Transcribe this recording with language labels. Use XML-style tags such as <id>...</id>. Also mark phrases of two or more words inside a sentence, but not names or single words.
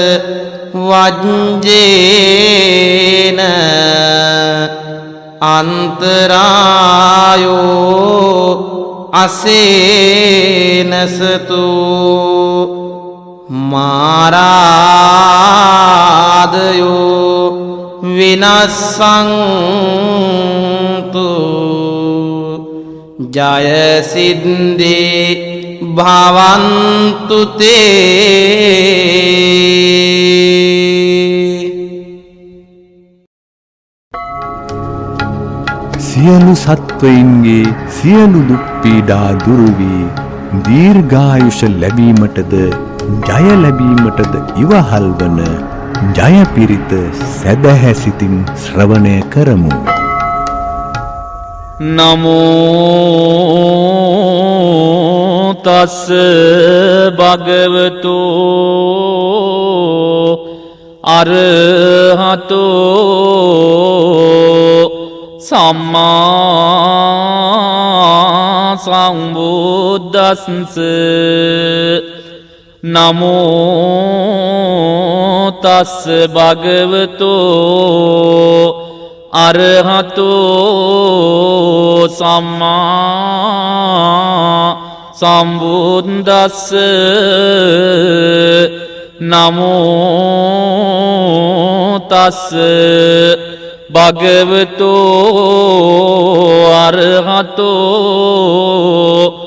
<pi>वज्जेन अन्तरायो असेनसतु मारादयो विनस्सन्तु जय सिद्धि भवन्तु ते।</pi> <si>සියලු සත්වයින්ගේ සියලු දුක් පීඩා දුරු වී දීර්ඝායුෂ ලැබීමටද ජය ලැබීමටද ඉවහල් වන ජය පිරිත සැදැහැ සිතින් ශ්‍රවණය කරමු.</si> <pi>නමෝ තස් භගවතු අරහතෝ සම්මා සම්බුද්දස්ස නමෝ තස් භගවතු අරහතෝ සම්මා සම්බුද්දස්ස නමෝ තස් භගවතු අරහතෝ</pi>